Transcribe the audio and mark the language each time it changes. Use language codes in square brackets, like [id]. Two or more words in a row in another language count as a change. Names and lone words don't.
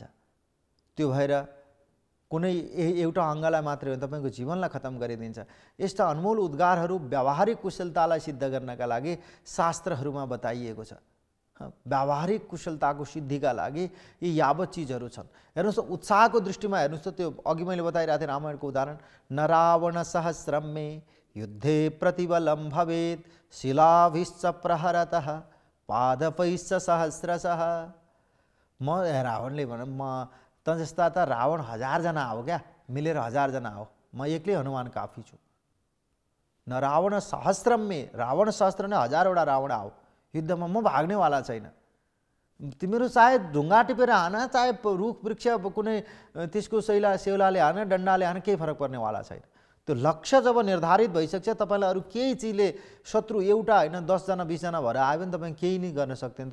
[ne] त्यो भएर कुनै एउटा अङ्गलाई मात्रै हो तपाईँको जीवनलाई खतम गरिदिन्छ। यस्ता अनमोल उद्गारहरू व्यावहारिक कुशलतालाई सिद्ध गर्नका लागि शास्त्रहरूमा बताइएको छ। व्यावहारिक कुशलताको सिद्धिका लागि यी यावत चिजहरू छन्। हेर्नुहोस्, उत्साहको दृष्टिमा हेर्नुहोस् त, त्यो अघि मैले बताइरहेको थिएँ रामायणको उदाहरण, [sa] न रावण सहस्रम मे युद्धे प्रतिबलम भवेत् शिलाभिश्च प्रहरतः पादपैश्च सहस्रशः। [ne] म रावणले भन, म त जस्ता त रावण 1000 जना आओ क्या, मिलेर 1000 जना आओ, म एक्लै हनुमान काफी छु। [sa] न रावण सहस्रम मे, [ne] रावण सहस्त्र नै 1000 वटा रावण आओ युद्धमा, म भाग्नेवाला छैन। तिमीहरू चाहे ढुङ्गा टिपेर हान, चाहे रुख वृक्ष कुनै त्यसको सेउलाले हान, डन्डाले हान, केही फरक पर्नेवाला छैन। त्यो लक्ष्य जब निर्धारित भइसक्छ, तपाईँलाई अरू केही चिजले, शत्रु एउटा होइन 10 जना 20 जना भएर आयो भने तपाईँ केही नै गर्न सक्दैन।